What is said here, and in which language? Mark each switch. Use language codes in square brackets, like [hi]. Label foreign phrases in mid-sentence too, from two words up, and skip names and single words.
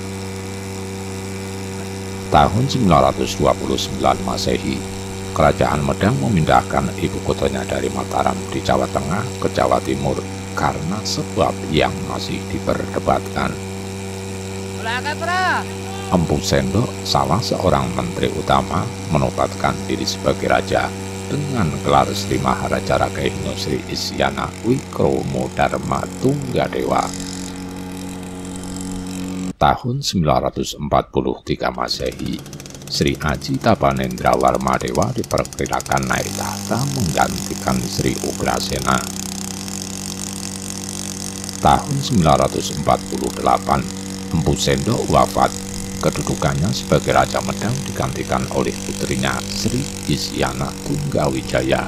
[id] Tahun 929 Masehi, Kerajaan Medang memindahkan ibu kotanya dari Mataram di Jawa Tengah ke Jawa Timur karena sebab yang masih diperdebatkan. Empu Sendok, salah seorang menteri utama, menobatkan diri sebagai raja dengan gelar Sri Maharaja Rakehino Sri Isyana Wikromo Dharma Tunggadewa. Tahun 943 Masehi, Sri Aji Tabanendra Warmadewa diperkirakan naik tahta menggantikan Sri Ugrasena. Tahun 948, Empu Sendok wafat. Kedudukannya sebagai Raja Medang digantikan oleh putrinya Sri Isyana Tunggawijaya.